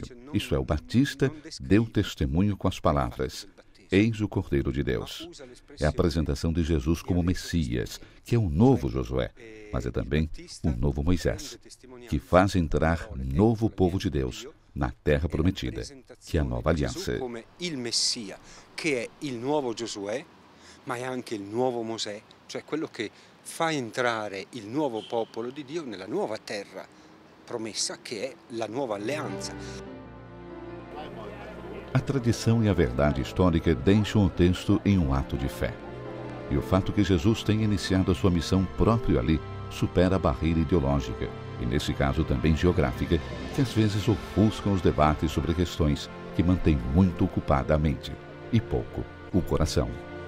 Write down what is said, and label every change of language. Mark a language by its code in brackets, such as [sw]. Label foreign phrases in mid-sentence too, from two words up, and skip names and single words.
[pt] Isto é, o Batista deu testemunho com as palavras: eis o Cordeiro de Deus. É a apresentação de Jesus como Messias, que é o novo Josué, mas é também o novo Moisés, que faz entrar novo povo de Deus na terra prometida, que é a nova aliança. [it] Come il Messia, che è il nuovo Giosuè, ma è anche il nuovo Mosè, cioè quello che fa entrare il nuovo popolo di Dio nella nuova terra promessa, che è la nuova alleanza. [pt] A tradição e a verdade histórica deixam o texto em um ato de fé. E o fato que Jesus tenha iniciado a sua missão próprio ali supera a barreira ideológica, e nesse caso também geográfica, que às vezes ofuscam os debates sobre questões que mantêm muito ocupada a mente e pouco o coração.